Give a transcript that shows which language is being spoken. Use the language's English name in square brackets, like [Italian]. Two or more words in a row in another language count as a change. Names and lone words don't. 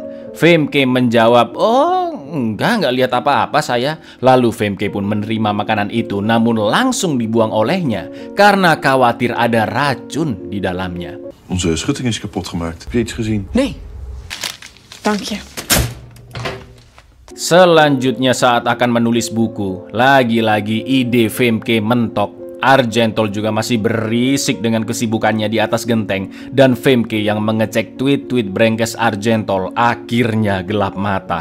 [Indonesian] Femke menjawab, "Oh enggak lihat apa-apa saya." Lalu Femke pun menerima makanan itu namun langsung dibuang olehnya karena khawatir ada racun di dalamnya. [Dutch] Onze schutting is kapot gemaakt. Heb je iets gezien? Nee, dank je. [Indonesian] Selanjutnya saat akan menulis buku, lagi-lagi ide Femke mentok. Argentol juga masih berisik dengan kesibukannya di atas genteng, dan Femke yang mengecek tweet-tweet brengkes Argentol akhirnya gelap mata.